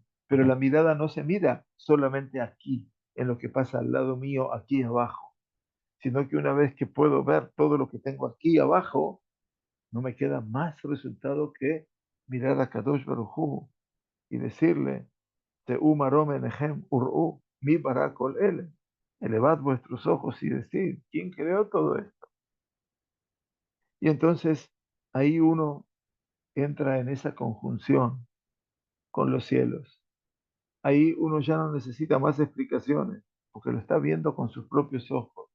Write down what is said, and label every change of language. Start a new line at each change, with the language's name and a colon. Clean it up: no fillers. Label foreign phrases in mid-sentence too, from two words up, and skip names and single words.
Spanish: Pero la mirada no se mira solamente aquí, en lo que pasa al lado mío, aquí abajo, sino que una vez que puedo ver todo lo que tengo aquí abajo, no me queda más resultado que mirar a
Hebrew: קדוש ברוך הוא
Spanish: y decirle,
Hebrew: שאו מרום עיניכם וראו, מי ברא כל אלה.
Spanish: Elevad vuestros ojos y decid, ¿quién creó todo esto? Y entonces ahí uno entra en esa conjunción con los cielos. Ahí uno ya no necesita más explicaciones, porque lo está viendo con sus propios ojos.